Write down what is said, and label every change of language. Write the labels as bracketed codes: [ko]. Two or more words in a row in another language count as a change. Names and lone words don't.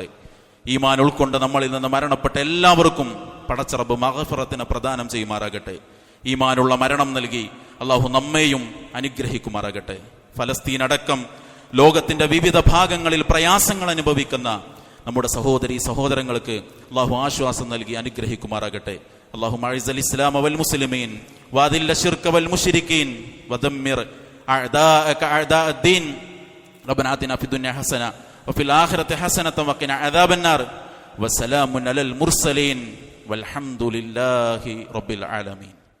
[ml] ഈമാൻ ഉൾക്കൊണ്ട് നമ്മളിൽ നിന്ന് മരണപ്പെട്ട എല്ലാവർക്കും പടച്ചറബ് മഗ്ഫിറത്തിനെ പ്രദാനം ചെയ്യുമാറാകട്ടെ. ഈമാനുള്ള മരണം നൽകി അള്ളാഹു നമ്മെയും അനുഗ്രഹിക്കുമാറാകട്ടെ. ഫലസ്തീൻ അടക്കം ലോകത്തിന്റെ വിവിധ ഭാഗങ്ങളിൽ പ്രയാസങ്ങൾ അനുഭവിക്കുന്ന നമ്മുടെ സഹോദരങ്ങൾക്ക് അള്ളാഹു ആശ്വാസം നൽകി അനുഗ്രഹിക്കുമാറാകട്ടെ. [ar] اللهم اعز الاسلام والمسلمين واذل الشرك والمشركين ودمر اعداءك اعداء الدين. ربنا آتنا في الدنيا حسنة وفي الآخرة حسنة وقنا عذاب النار. وسلام على المرسلين والحمد لله رب العالمين.